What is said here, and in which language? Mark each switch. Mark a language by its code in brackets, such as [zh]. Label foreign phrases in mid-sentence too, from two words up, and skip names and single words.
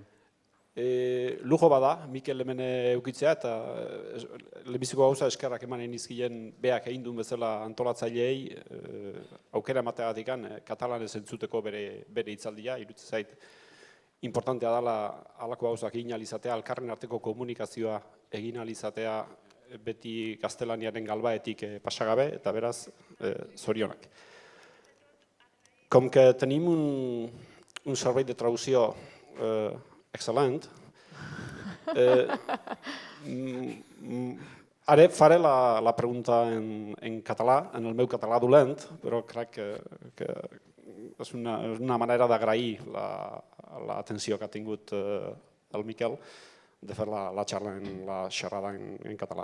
[eu] Lujo bada, Mikel hemen eukitzea, eta lehenbiziko gauza eskerrak emanen izkien beak egin duen bezala antolatzaileei aukera emateagatik katalanez entzuteko bere hitzaldia, iruditzen zait importantea dela halako gauzak egin alizatea, elkarren arteko komunikazioa egin alizatea beti gaztelaniaren galbaetik pasagabe, eta beraz, zorionak. [ca] Com que tenim un servei de traducció excel·lent, ara faré la pregunta en català, en el meu català dolent, però crec que és una manera d'agrair l'atenció que ha tingut el Miquel de fer la xerrada en català.